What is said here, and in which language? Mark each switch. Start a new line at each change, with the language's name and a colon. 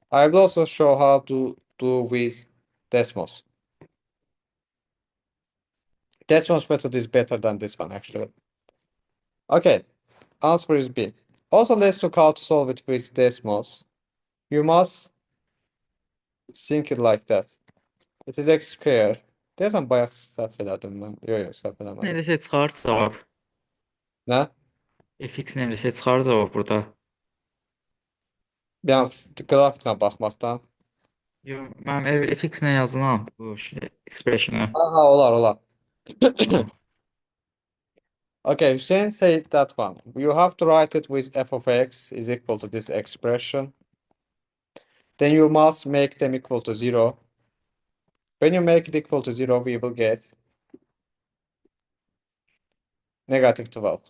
English: I will also show how to do with Desmos. Desmos method is better than this one, actually. Okay, answer is B. Also, let's look how to solve it with Desmos. You must think it like that. It is x square.
Azerbaijani: Deyəsən bayaq səhv elədim mən. Yox, səhv eləmədim. Nəsə çıxar cavab. Nə? Fx nəsə çıxar cavab burada. Yəni qrafiklə baxmaqdan. Yox, mənim fx nə yazılan bu expression-a. Aha, olar.
English: Okay, Hüseyin said that one. You have to write it with f of x is equal to this expression. Then you must make them equal to 0. When you make it equal to 0, we will get negative 12.